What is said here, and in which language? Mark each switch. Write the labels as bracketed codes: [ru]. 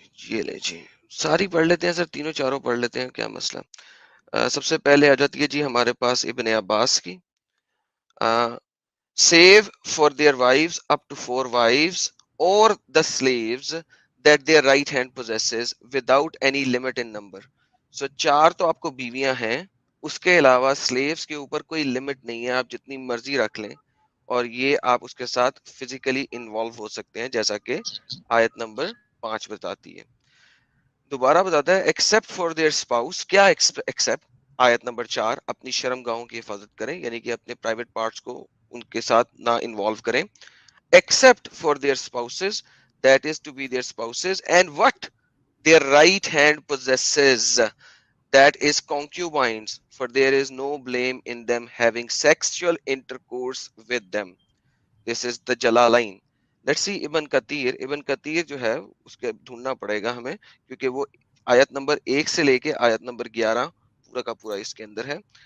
[ur] یہ لے جی, ساری پڑھ لیتے ہیں سر, تینوں چاروں پڑھ لیتے ہیں, کیا مسئلہ. سب سے پہلے آ جاتی ہے جی ہمارے پاس ابن عباس کی. [en] save for their wives up to 4 wives or the slaves that their right hand possesses without any limit in number. [ur] So 4 تو آپ کو بیویاں ہیں, اس کے علاوہ slaves کے اوپر کوئی لمٹ نہیں ہے, آپ جتنی مرضی رکھ لیں, اور یہ آپ اس کے ساتھ فزیکلی انوالو ہو سکتے ہیں, جیسا کہ آیت نمبر 5 بتاتی ہے. دوبارہ بتاتا ہے [en] Except for their spouse. [ur] کیا ایکسپٹ؟ آیت نمبر 4, اپنی شرم گاہوں کی حفاظت کریں, یعنی کہ اپنے پرائیویٹ پارٹس کو ان کے ساتھ نہ انوالو کریں. [en] Except for their spouses, that is to be their spouses, and what their right hand possesses, that is concubines, for there is no blame in them having sexual intercourse with them. This is the Jalalain. Let's see [ur] ابن کثیر جو ہے اس کے ڈھونڈنا پڑے گا ہمیں, کیونکہ وہ آیت نمبر 1 سے لے کے آیت نمبر 11 پورا کا پورا اس کے اندر ہے.